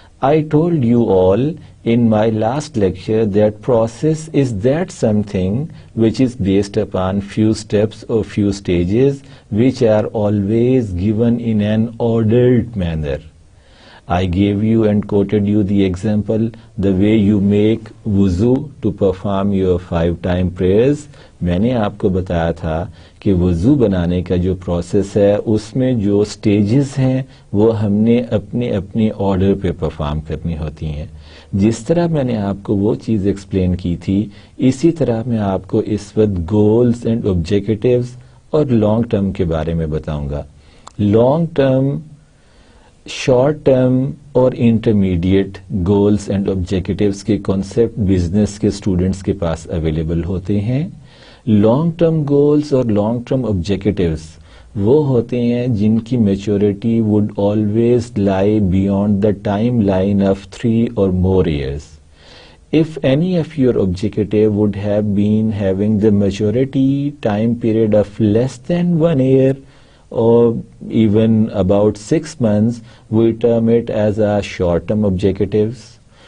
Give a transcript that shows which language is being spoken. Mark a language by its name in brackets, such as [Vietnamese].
[English] I told you all in my last lecture that process is that something which is based upon few steps or few stages which are always given in an ordered manner. I gave you and quoted you the example, the way you make wuzu to perform your 5-time prayers. [Urdu] میں نے آپ کو بتایا تھا کہ وضو بنانے کا جو پروسیس ہے اس میں جو سٹیجز ہیں وہ ہم نے اپنے اپنے آرڈر پہ پرفارم کرنی ہوتی ہیں. جس طرح میں نے آپ کو وہ چیز ایکسپلین کی تھی، اسی طرح میں آپ کو اس وقت گولز اینڈ آبجیکٹیوز اور لانگ ٹرم کے بارے میں بتاؤں گا. لانگ ٹرم، شارٹ ٹرم اور انٹرمیڈیٹ گولز اینڈ آبجیکٹیوز کے کانسیپٹ بزنس کے اسٹوڈنٹس کے پاس اویلیبل ہوتے ہیں. لانگ ٹرم گولز اور لانگ ٹرم آبجیکٹیوز وہ ہوتے ہیں جن کی میچورٹی [English] Would always lie beyond the time line of 3 or more years. If any of your objective would have been having the maturity time period of less than 1 year or even about 6 months, we term it as a short-term objectives.